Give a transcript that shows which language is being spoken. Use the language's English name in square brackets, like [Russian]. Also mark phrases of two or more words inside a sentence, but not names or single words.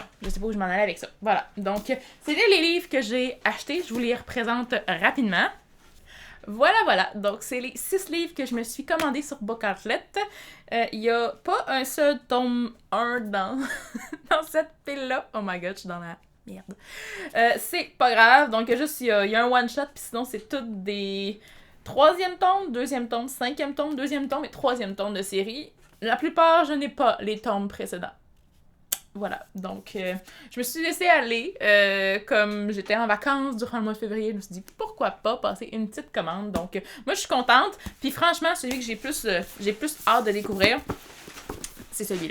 [French] Je sais pas où je m'en allais avec ça. Voilà. Donc, c'était les livres que j'ai achetés. Je vous les représente rapidement. Voilà. Donc, c'est les 6 livres que je me suis commandés sur Bookatlet. Il y a pas un seul tome 1 dans cette pile-là. [English] Oh my god, [French] je suis dans la... Merde. C'est pas grave. Donc, il y a un one-shot, puis sinon, c'est toutes des 3e tome, 2e tome, 5e tome, 2e tome et 3e tome de série. La plupart, je n'ai pas les tomes précédents. Voilà. Donc, je me suis laissée aller. Comme j'étais en vacances durant le mois de février, je me suis dit, pourquoi pas passer une petite commande. Donc, moi, je suis contente. Puis, franchement, celui que j'ai plus hâte de découvrir, c'est celui-là.